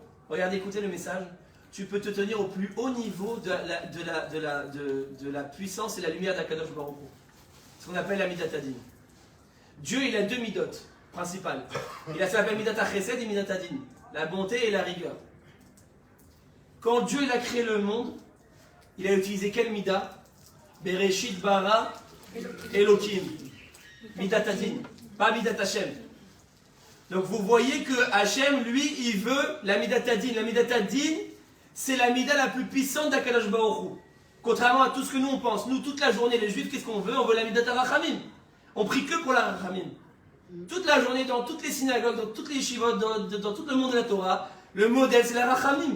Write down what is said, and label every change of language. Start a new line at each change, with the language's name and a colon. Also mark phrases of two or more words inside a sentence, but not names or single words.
French: Regardez, écoutez le message. Tu peux te tenir au plus haut niveau de la puissance et la lumière d'
Hebrew: הקדוש ברוך הוא.
French: Ce qu'on appelle la
Hebrew: מידת הדין.
French: Dieu, il a deux midot principales. Il a ce qu'on appelle
Hebrew: מידת החסד
French: et
Hebrew: מידת הדין.
French: La bonté et la rigueur. Quand Dieu il a créé le monde, il a utilisé quel Midah?
Hebrew: בראשית ברא אלוהים. מידת הדין, pas מידת השם.
French: Donc vous voyez que Hashem, lui, il veut la
Hebrew: מידת הדין. La מידת הדין,
French: c'est la Midah la plus puissante d'
Hebrew: הקדוש ברוך הוא.
French: Contrairement à tout ce que nous on pense. Nous, toute la journée, les Juifs, qu'est-ce qu'on veut? On veut la
Hebrew: מידת הרחמים.
French: On prie que pour la Rachamim. Toute la journée, dans toutes les synagogues, dans toutes les yeshivot, dans tout le monde de la Torah, le modèle c'est la Rachamim.